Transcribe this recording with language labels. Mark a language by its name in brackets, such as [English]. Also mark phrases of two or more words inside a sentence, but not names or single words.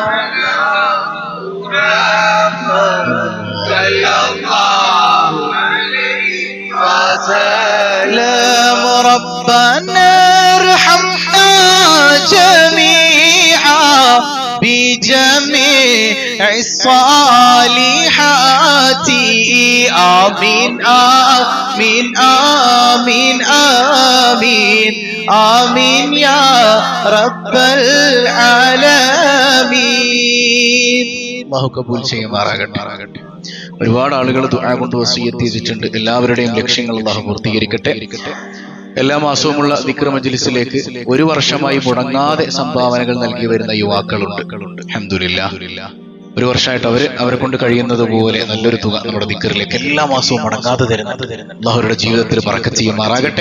[Arabic] عليه وسلم ربنا ارحمنا جميعا بجميع الصالحات آمين آمين آمين آمين آمين يا رب العالمين [Malayalam] അല്ലാഹു കബൂൽ ചെയ്യുമാറാകട്ടെ. ഒരുപാട് ആളുകൾ ദുആ കൊണ്ട് വസിയത്ത് ചെയ്തിട്ടുണ്ട്. എല്ലാവരുടെയും ലക്ഷ്യങ്ങൾ അല്ലാഹു പൂർത്തീകരിക്കട്ടെ. എല്ലാ മാസവുമുള്ള ദിക്ർ മജ്ലിസിലേക്ക് ഒരു വർഷമായി മുടങ്ങാതെ സംഭാവനകൾ നൽകി വരുന്ന യുവാക്കളുണ്ട്. [Arabic] അൽഹംദുലില്ലാഹ്. [Malayalam] ഒരു വർഷമായിട്ട് അവരെ കൊണ്ട് കഴിയുന്നത് പോലെ നല്ലൊരു തുക നമ്മുടെ ദിക്റിലേക്ക് എല്ലാ മാസവും മുടങ്ങാതെ തരുന്നത് അല്ലാഹുവിന്റെ ജീവിതത്തിൽ ബറക്കത്ത് ചെയ്യുമാറാകട്ടെ.